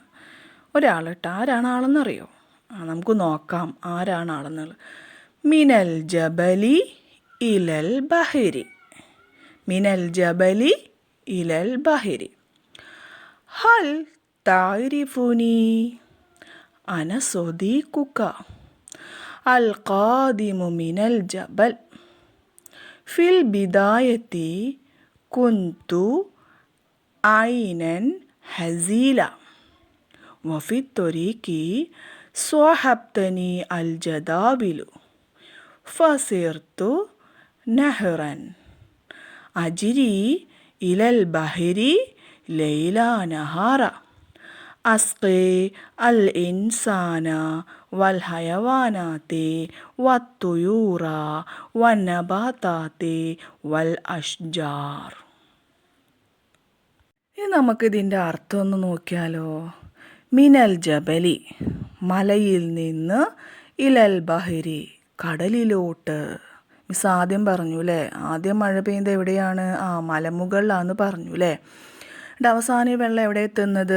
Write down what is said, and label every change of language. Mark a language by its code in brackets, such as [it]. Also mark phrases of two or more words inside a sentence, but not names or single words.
[ml] ഒരാൾ കേട്ടോ. ആരാണ് ആളെന്നറിയോ? നമുക്ക് നോക്കാം ആരാണ് ആളെന്നുള്ളത്. [ar] من الجبل إلى البحر. من الجبل إلى البحر. هل تعرفني أنا صديقك. القادم من الجبل في البداية كنت عينا هزيلة وفي الطريق صاحبتني الجداول فصرت نهرا أجري إلى البحر ليلا نهارا أسقي الإنسان والحيوانات والطيور والنباتات والأشجار. [ml] ഇനി നമുക്കിതിൻ്റെ അർത്ഥം ഒന്ന് നോക്കിയാലോ. [ar] من الجبل [ml] മലയിൽ നിന്ന്, [ar] إلى البحر [ml] കടലിലോട്ട്. മിസ് ആദ്യം പറഞ്ഞു അല്ലേ, ആദ്യം മഴ പെയ്യുന്നത് എവിടെയാണ്? മലമുകളിലാന്ന് പറഞ്ഞു അല്ലേ. അവസാനം ഈ വെള്ളം എവിടെ എത്തുന്നത്?